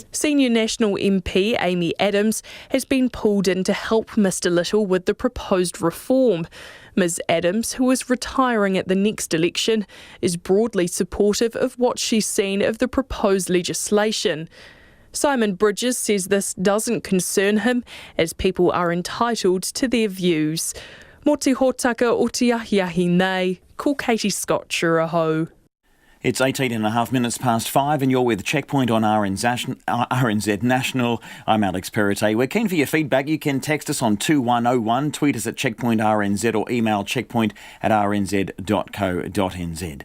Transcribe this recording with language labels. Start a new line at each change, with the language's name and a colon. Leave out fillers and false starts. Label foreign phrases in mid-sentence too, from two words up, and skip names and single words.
English: Senior National MP Amy Adams has been pulled in to help Mr Little with the proposed reform. Ms Adams, who is retiring at the next election, is broadly supportive of what she's seen of the proposed legislation. Simon Bridges says this doesn't concern him, as people are entitled to their views.
Māori: Mō te hōtaka o te ahiahi nei, ko Katie Scott Churaho.
English: It's 5:18 and you're with Checkpoint on RNZ National. I'm Alex Perrottet. We're keen for your feedback. You can text us on 2101, tweet us at Checkpoint RNZ or email checkpoint@rnz.co.nz.